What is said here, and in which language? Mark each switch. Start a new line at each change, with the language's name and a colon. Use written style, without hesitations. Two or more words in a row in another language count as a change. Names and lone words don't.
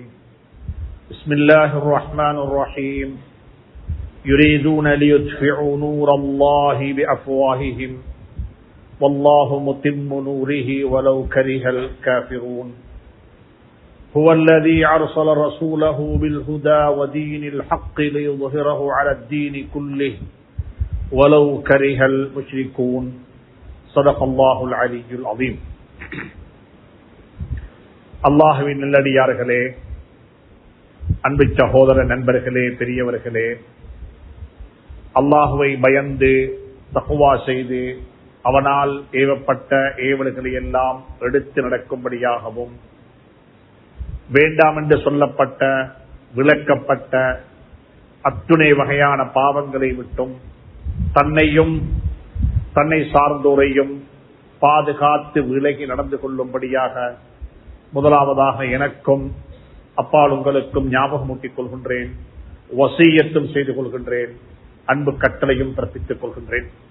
Arabic: بسم الله الرحمن الرحيم يريدون ليطفئوا نور الله بأفواههم والله متم نوره ولو كره الكافرون هو الذي أرسل رسوله بالهدى ودين الحق ليظهره على الدين كله ولو كره المشركون صدق الله العلي العظيم.
Tamil: அல்லாஹ்வின் நல்லடியார்களே, அன்பு சகோதர நண்பர்களே, பெரியவர்களே, அல்லாஹுவை பயந்து தக்வா செய்து அவனால் ஏவப்பட்ட ஏவல்களை எல்லாம் எடுத்து நடக்கும்படியாகவும், வேண்டாம் என்று சொல்லப்பட்ட விளக்கப்பட்ட அத்துணை வகையான பாவங்களை விட்டும் தன்னையும் தன்னை சார்ந்தோரையும் பாதுகாத்து விலகி நடந்து கொள்ளும்படியாக முதலாவதாக எனக்கும் அப்பால் உங்களுக்கும் ஞாபகமூட்டிக் கொள்கின்றேன், வசியத்தும் செய்து கொள்கின்றேன், அன்பு கட்டளையும் பிறப்பித்துக் கொள்கின்றேன்.